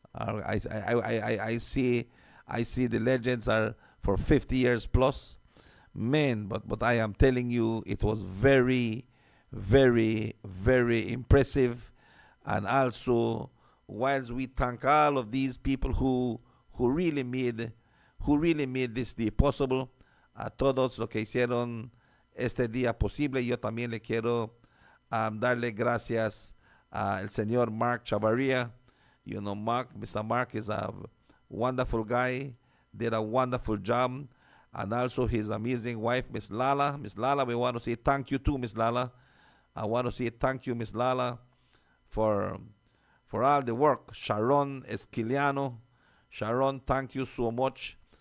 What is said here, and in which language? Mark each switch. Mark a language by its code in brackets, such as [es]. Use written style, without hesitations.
[en] I see the legends are for 50 years plus. Man, but I am telling you, it was very, very, very impressive. And also, whilst we thank all of these people who really made this day possible, [es] a todos los que hicieron este día posible, yo también le quiero darle gracias al señor Mark Chavarria. [en] Mr. Mark is a wonderful guy, did a wonderful job, and also his amazing wife, Miss Lala. Miss Lala, we want to say thank you too, Miss Lala. I want to say thank you, Miss Lala, for all the work. Sharon Esquiliano, Sharon, thank you so much.